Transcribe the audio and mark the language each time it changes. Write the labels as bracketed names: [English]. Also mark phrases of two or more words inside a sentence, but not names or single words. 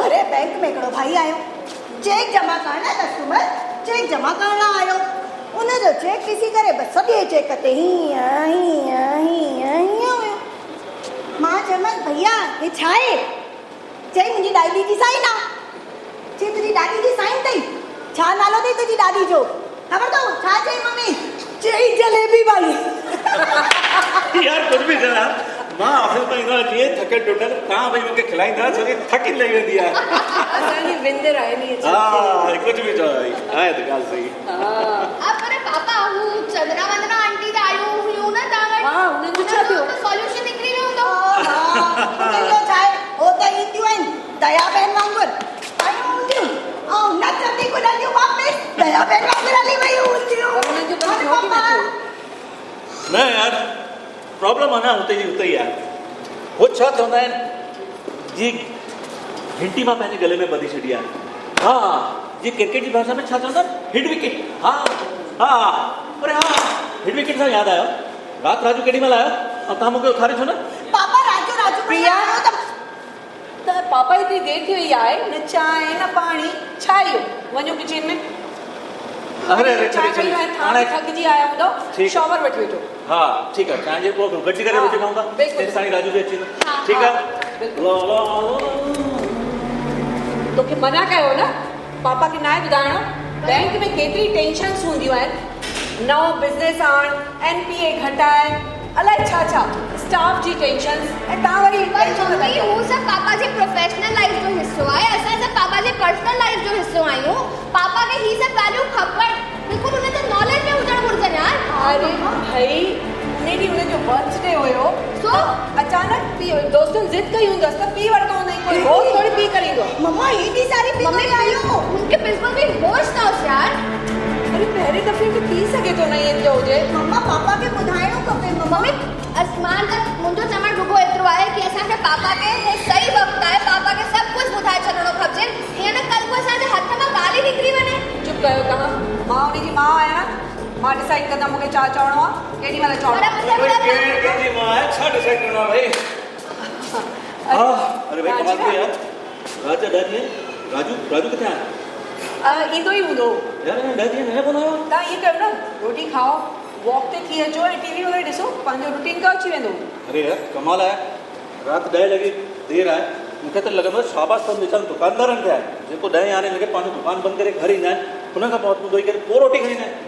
[Sindhi] अरे बैंक में हिकिड़ो भाई आयो चेक जमा करणु कस्टमर चेक जमा करण आयो उनजो चेक ॾिसी करे बसि सॼे चेक ते हीअं हीअं हीअं हीअं हुयो मां चयोमांसि भैया हे छा आहे चई मुंहिंजी ॾाॾी जी साइन आहे चई तुंहिंजी ॾाॾी जी साइन अथई छा नालो अथई तुंहिंजी ॾाॾी जो ख़बर अथव छा चई मम्मी चई जलेबी भाई [Hindi] यार कुछ भी चला [Sindhi] मां ऑफिस में ईंदो आहियां जीअं थके टुटल तव्हां भई मूंखे खिलाईंदा सॼी थकी लही वेंदी आहे असांजी विंदर आहे नी हा कुझु बि चओ आहे त ॻाल्हि सही पर पापा हू चंद्रा वंदना आंटी त आयूं हुयूं न तव्हां वटि हा हुननि जो छा थियो सॉल्यूशन निकिरी वियो हूंदो उनजो छा आहे हो त ईंदियूं आहिनि दया बहन वांगुरु आयूं हूंदियूं ऐं नचंदी कुॾंदियूं वापसि दया बहन वांगुरु हली वियूं हूंदियूं हुननि जो कमु थियो की न थियो न यार प्रॉब्लम आहे न हुते जी हुते ई आहे हो छा चवंदा आहिनि जी घंटी मां पंहिंजे गले में ॿधी छॾी आहे हा जी क्रिकेट जी भाषा में छा चवंदा आहिनि [English] hit wicket [Sindhi] हा हा अरे हा [English] hit wicket [Sindhi] सां यादि आयो राति राजू केॾी महिल आयो ऐं तव्हां मूंखे उथारे छो न पापा राजू राजू प्रिया आयो त पापा हेतिरी देरि थी वई आहे न चांहि न पाणी छा इहो वञो किचन में अरे अरे चांहि चली पी चली करे हाणे थकिजी आया हूंदो ठीकु। शॉवर वठी वठो हा ठीकु आहे चांहि जेको गॾिजी करे हा, [Hindi] रोटी खाऊंगा [Sindhi] बिल्कुलु। तेसि ताईं राजू बि अची वेंदो हा, ठीकु हा, आहे बिल्कुलु। लो, लो, तोखे मना कयो न पापा खे न आहे ॿुधाइणो बैंक में केतिरी टेंशन्स हूंदियूं आहिनि नओं बिज़नेस आण NPA घटाए अलाए छा छा स्टाफ जी टेंशन्स ऐं तव्हां वरी पर टेंशन मम्मी लॻाई हू सभु पापा जे [English] professional life [Sindhi] जो हिसो आहे असां सभु पापा जे [English] personal life [Sindhi] जो हिसो आहियूं पापा खे ही सभु ॻाल्हियूं खपनि बिल्कुलु हुन जे नॉलेज में हुजणु घुरिजनि यार अरे भाई उन ॾींहुं हुनजो बर्थडे हुयो सो अचानक पी दोस्तनि ज़िद कई हूंदसि त पी वरितो हूंदई कोई रोज़ थोड़ी पी करे ईंदो मम्मा हेॾी सारी पी मम्मी करे आयो [Hindi] उनके बिल्कुल भी होश ना हो यार [Sindhi] अरे पहिरें दफ़े में पी सघे थो न ईअं थियो हुजे मम्मा पापा खे ॿुधाइणो खपे मम्मा मम्मी आसमान तक मुंहिंजो चवणु रुगो एतिरो आहे की असांखे पापा खे हे सही वक़्तु आहे पापा खे सभु कुझु ॿुधाए छॾिणो खपजे ईअं न कल्ह को असांजे हथ मां ॻाल्हि ई निकिरी वञे चुप कयो तव्हां मां उनजी माउ आहियां मां डिसाइड कंदा मूंखे छा चवणो आहे केॾी महिल चवणो पर आहे मुंहिंजे कोई ॿुधाए कंहिंजी मां आहे छा डिसाइड करणो आहे भाई हा अरे भाई कमाल थी यार राजा ॾह ॾींहं राजू राजू किथे आहे ईंदो ई हूंदो यार ॾह ॾींहं न कोन आयो तव्हां ईअं कयो न रोटी खाओ वॉक ते थी अचो ऐं TV वग़ैरह ॾिसो पंहिंजो रूटीन खां अची वेंदो अरे यार कमाल आहे राति 10 लॻे देरि आहे मूंखे त लॻंदो आहे शाबाश अथनि वीचारनि दुकानदारनि खे आहे जेको 10 यारहें लॻे पंहिंजो दुकानु बंदि करे घर ईंदा आहिनि हुन खां पोइ धोई करे पोइ रोटी खाईंदा आहिनि